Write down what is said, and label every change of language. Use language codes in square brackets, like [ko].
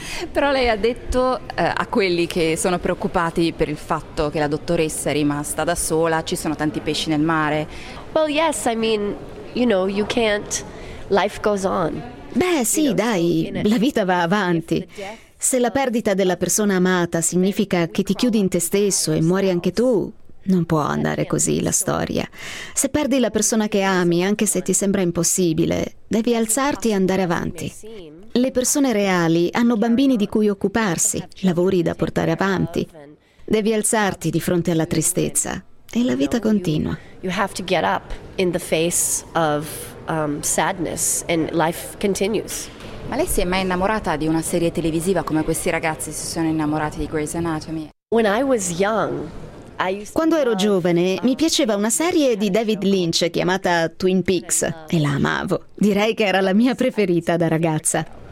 [it] Però lei ha detto a quelli che sono preoccupati per il fatto che la dottoressa è rimasta da sola, ci sono tanti pesci nel mare. [en] Well, yes, I mean, you know, you can't, life goes on. [it] Beh, sì, dai, la vita va avanti. Se la perdita della persona amata significa che ti chiudi in te stesso e muori anche tu, Non può andare così la storia. Se perdi la persona che ami, anche se ti sembra impossibile, devi alzarti e andare avanti. Le persone reali hanno bambini di cui occuparsi, lavori da portare avanti. Devi alzarti di fronte alla tristezza e la vita continua. [en] You have to get up in the face of sadness and life continues. [it] Ma lei si è mai innamorata di una serie televisiva come questi ragazzi si sono innamorati di Grey's Anatomy? [en] When I was young, [it] quando ero giovane, mi piaceva una serie di David Lynch chiamata Twin Peaks e la amavo. Direi che era la mia preferita da ragazza.